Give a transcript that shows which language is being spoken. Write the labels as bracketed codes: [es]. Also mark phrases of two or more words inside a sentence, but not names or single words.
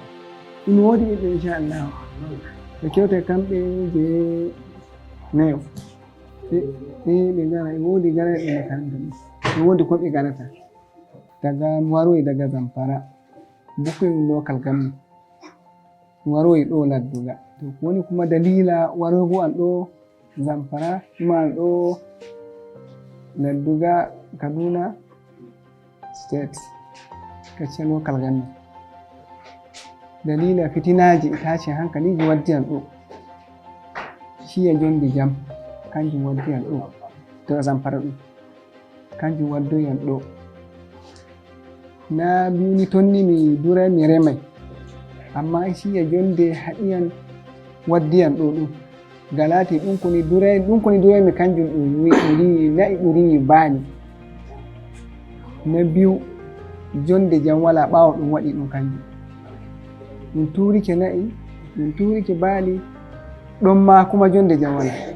[ff] ɗum woodi ɓiɓɓe inchallah ɓe kewte kamɓe je nayo ɓe gara e woodi garaɗe makaranta ɗum e woodi ko ɓe garata daga waroyi daga Zampara bukkoyi [en] local government [ff] waroyi ɗo ladduga to woni kuma dalila waroygo an ɗo Zampara kuma an ɗo ladduga Kaduna state kacce [en] local government [ff] dalila fitinaji tashi hankaliji waddi an ɗo shiya jondi jam kanjum waddi an ɗo to Zampara ɗum kanjum waddoyi an ɗo na mbimi tonni mi duray mi remay amma shiya jonde haɗiyan waddiyan ɗo ɗum galati ɗum koni duray mi kanjum ɗum ɓuri na'i ɓuri mi baani na biyu jonde jam wala ɓawo ɗum waɗi ɗum kanjum ɗum turike na'i ɗum turike baali ɗon ma kuma jonde jam wala